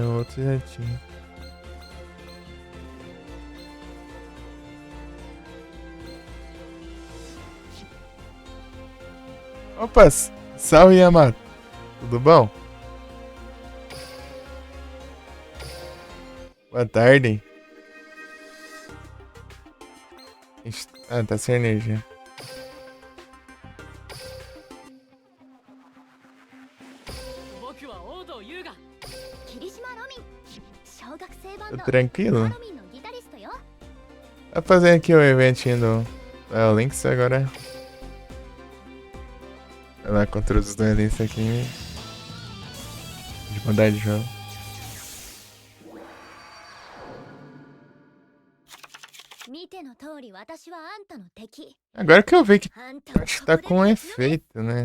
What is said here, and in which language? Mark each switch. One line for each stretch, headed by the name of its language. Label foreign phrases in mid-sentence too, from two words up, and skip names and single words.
Portuguese: O outro já tinha. Opa, salve Yamato. Tudo bom? Boa tarde. Ah, tá sem energia.
Japanese: 僕は王道優雅。霧島ロミン小学生バン
Portuguese: Tô ド tranquilo.
Japanese: ロミンのギタリストよ。
Portuguese: Tá fazendo aqui o eventinho do Lynx agora. Vai lá contra os duelistas aqui. De mudar de jogo. Agora que eu vi que acho que tá com efeito, né?